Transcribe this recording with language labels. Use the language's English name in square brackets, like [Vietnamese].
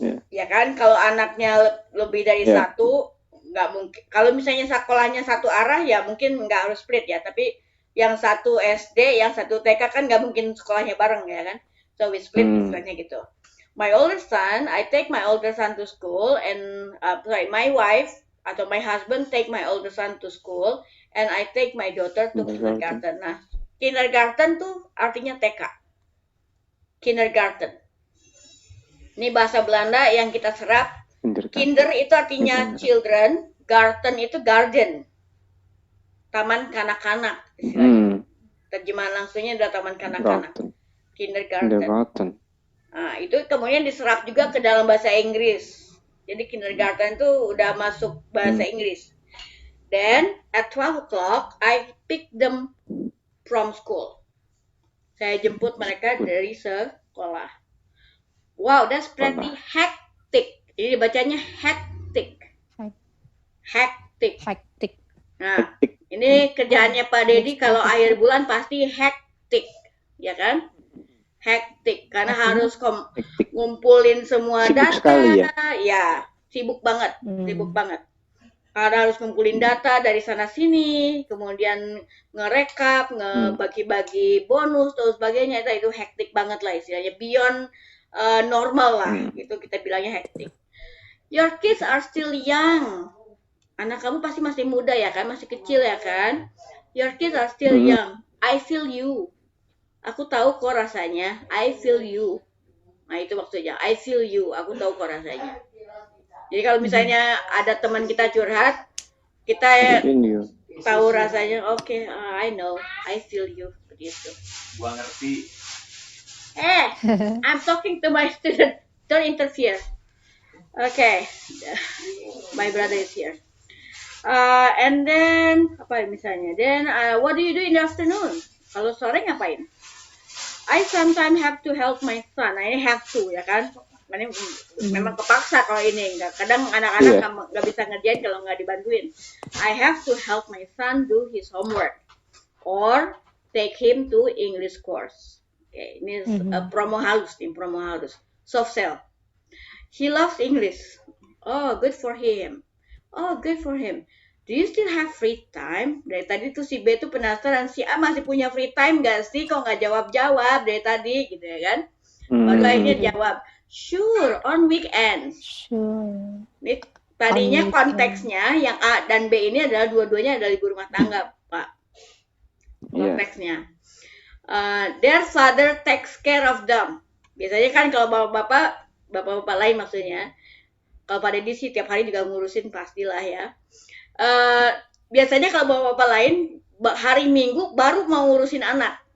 [Indonesian] Ya kan, kalau anaknya lebih dari satu, nggak mungkin. Kalau misalnya sekolahnya satu arah, ya mungkin nggak harus split ya. Tapi yang satu SD, yang satu TK kan nggak mungkin sekolahnya bareng ya kan. [English] So we split [Indonesian] istilahnya gitu. [English] My older son, I take my older son to school, and my wife atau my husband take my older son to school, and I take my daughter to kindergarten. [Indonesian] Nah, kindergarten tuh artinya TK. Kindergarten. Ini bahasa Belanda yang kita serap. Kinder itu artinya children, garden itu garden. Taman kanak-kanak. Terjemahan langsungnya adalah taman kanak-kanak. Kindergarten. Nah, itu kemudian diserap juga ke dalam bahasa Inggris. Jadi kindergarten itu udah masuk bahasa Inggris. [English] Then at 12 o'clock I pick them from school. [Indonesian] Saya jemput mereka dari sekolah. [English] Wow, that's pretty hectic. [Indonesian] Ini bacanya hectic. Hectic. Nah, ini kerjaannya Pak Dedi kalau akhir bulan pasti hectic, ya kan? Hectic karena harus ngumpulin semua sibuk data. Sekali, ya, sibuk banget. Karena harus ngumpulin data dari sana sini, kemudian ngerekap, ngebagi-bagi bonus dan sebagainya. Itu hectic banget lah istilahnya. [English] Beyond normal [Indonesian] lah, gitu kita bilangnya hectic. [English] Your kids are still young. [Indonesian] Anak kamu pasti masih muda ya kan, masih kecil ya kan. [English] Your kids are still young. I feel you. [Indonesian] Aku tahu kok rasanya. [English] I feel you. [Indonesian] Nah itu maksudnya. [English] I feel you. [Indonesian] Aku tahu kok rasanya. Jadi kalau misalnya ada teman kita curhat, kita tahu rasanya. [English] Okay, I know. I feel you. [Indonesian] Seperti itu. Gua ngerti. [English] I'm talking to my student. Don't interfere. Okay. My brother is here. And then [Indonesian] apa misalnya? [English] Then what do you do in the afternoon? [Indonesian] Kalau sore ngapain? [English] I sometimes have to help my son. [Indonesian] Nah, ini have to ya kan? Memang kepaksa kalau ini. Kadang anak-anak nggak bisa ngerjain kalau nggak dibantuin. [English] I have to help my son do his homework or take him to English course. [Indonesian] Okay, ini promo halus nih, promo halus. [English] Soft sell. He loves English. Oh, good for him. Oh, good for him. Do you still have free time? [Indonesian] Dari tadi tuh si B tuh penasaran, si A masih punya free time gak sih? Kok nggak jawab-jawab dari tadi, gitu ya kan? Baru akhirnya jawab, [English] sure, on weekends. Sure. [Indonesian] Ini tadinya konteksnya yang A dan B ini adalah dua-duanya adalah ibu rumah tangga, Pak. Konteksnya. [English] Their father takes care of them. [Indonesian] Biasanya kan kalau bapak-bapak lain maksudnya, kalau Pak Deddy sih tiap hari juga ngurusin pastilah ya. Biasanya kalau bapak-bapak lain hari Minggu baru mau ngurusin anak.